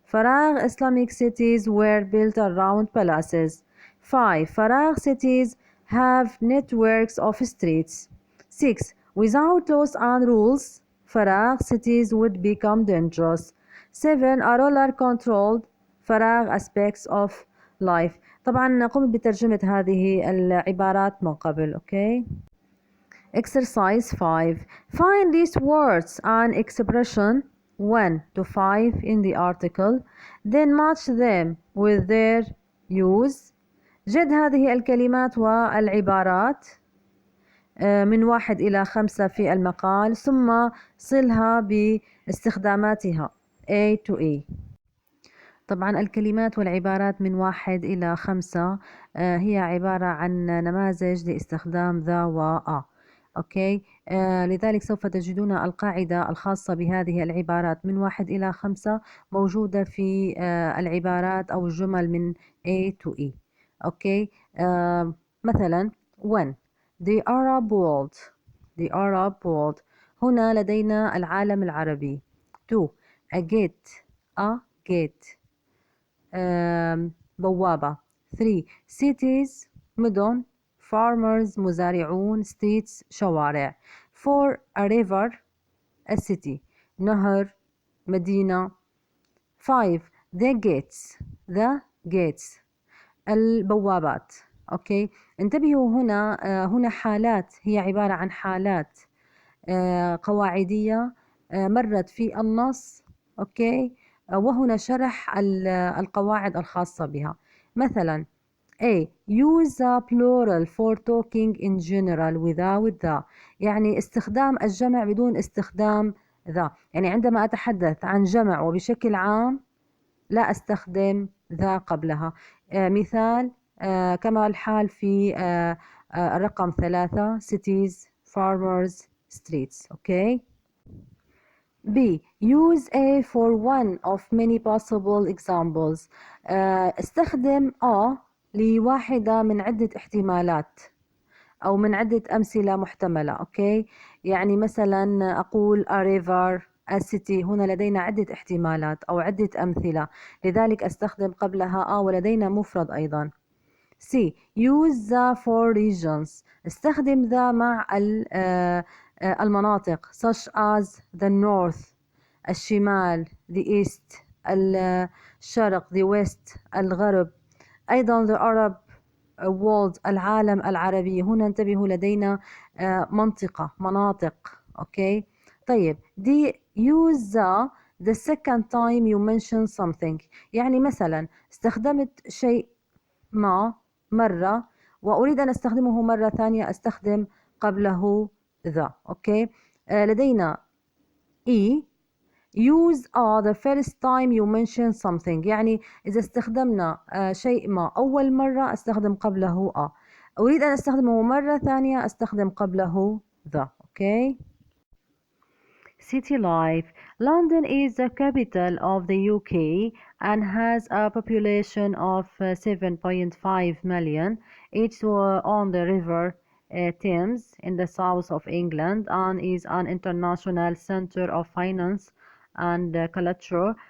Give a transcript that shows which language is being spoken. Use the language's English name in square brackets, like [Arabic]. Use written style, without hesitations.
[Arabic] فراغ [English] Islamic cities were built around palaces. 5. [Arabic] فراغ [English] cities have networks of streets. 6. Without laws and rules [Arabic] فراغ [English] cities would become dangerous. 7. A ruler controlled [Arabic] فراغ [English] aspects of life. [Arabic] طبعا قمت بترجمة هذه العبارات من قبل. [English] okay. Exercise 5. Find these words and expression 1 to 5 in the article, then match them with their use. [Arabic] جد هذه الكلمات والعبارات من 1 إلى 5 في المقال ثم صلها باستخداماتها [English] A to E. [Arabic] طبعا الكلمات والعبارات من 1 إلى 5 هي عبارة عن نماذج لاستخدام ذا وآ. أوكي. لذلك سوف تجدون القاعدة الخاصة بهذه العبارات من 1 إلى 5 موجودة في العبارات أو الجمل من [English] A to E. [Arabic] أوكي. مثلا [English] when the Arab world the Arab world [Arabic] هنا لدينا العالم العربي. [English] 2 a gate [Arabic] بوابة. [English] 3 cities [Arabic] مدن. [English] farmers [Arabic] مزارعون. [English] streets [Arabic] شوارع. [English] 4 a river a city [Arabic] نهر مدينة. [English] 5 the gates [Arabic] البوابات. أوكي. انتبهوا هنا حالات، هي عبارة عن حالات قواعدية مرت في النص. أوكي. وهنا شرح القواعد الخاصة بها. مثلا A. [English] Use the plural for talking in general without the. [Arabic] يعني استخدام الجمع بدون استخدام ذا. يعني عندما أتحدث عن جمع وبشكل عام لا أستخدم ذا قبلها. مثال كما الحال في الرقم 3 [English] cities, farmers, streets. Okay. B. Use A for one of many possible examples. [Arabic] استخدم A لواحدة من عدة احتمالات أو من عدة أمثلة محتملة. أوكي. يعني مثلا أقول [English] a river a city. [Arabic] هنا لدينا عدة احتمالات أو عدة أمثلة، لذلك أستخدم قبلها A ولدينا مفرد أيضا. [English] C. Use the for regions. [Arabic] استخدم ذا مع المناطق [English] such as the north [Arabic] الشمال [English] the east [Arabic] الشرق [English] the west [Arabic] الغرب. أيضا [English] the Arab world [Arabic] العالم العربي. هنا انتبهوا لدينا مناطق. أوكي. طيب دي [English] use the second time you mention something. [Arabic] يعني مثلا استخدمت شيء ما مرة وأريد أن أستخدمه مرة ثانية أستخدم قبله ذا. أوكي. لدينا E. [English] Use the first time you mention something. [Arabic] يعني إذا استخدمنا شيء ما أول مرة أستخدم قبله أريد أن أستخدمه مرة ثانية أستخدم قبله ذا. أوكي. [English] City life. London is the capital of the UK and has a population of 7.5 million. It's on the river Thames in the south of England and is an international center of finance and culture.